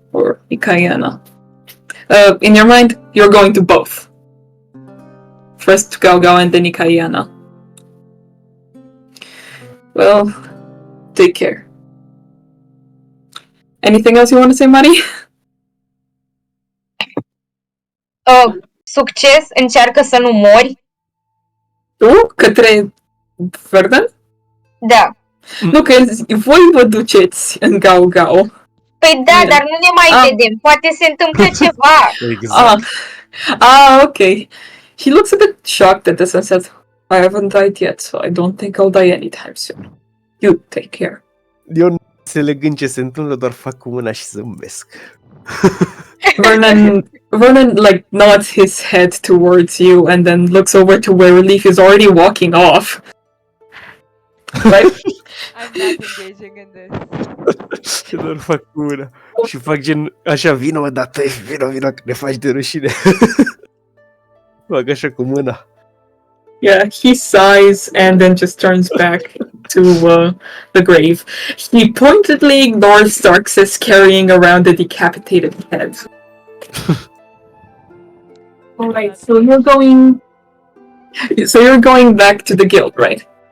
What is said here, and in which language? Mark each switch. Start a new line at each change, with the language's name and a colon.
English: Or Ikayana? In your mind, you're going to both. First to Galgao and then Ikayana. Well, take care. Anything else you want to say, Mari?
Romanian: Succes, încearcă să nu mori. Tu? Către Vernon? Da. Nu, că voi vă duceți în Galgao. Păi da, dar nu ne mai vedem. Poate se întâmplă ceva. Exact.
English: Okay. He looks a bit shocked at this and says, I haven't died yet, so I don't think I'll die anytime soon. You take care.
Romanian: Eu nu înțeleg în ce se întâmplă, doar fac cu mâna și zâmbesc.
English: Vernon like nods his head towards you and then looks over to where Relief is already walking off. Right? I'm not engaging in this.
Romanian: Și doar fac cu mâna. Și fac gen, așa, vino odată, vino, că ne faci de rușine. Fac așa cu mâna.
English: Yeah, he sighs and then just turns back to the grave. He pointedly ignores Starks carrying around a decapitated head. Alright, so you're going back to the guild, right?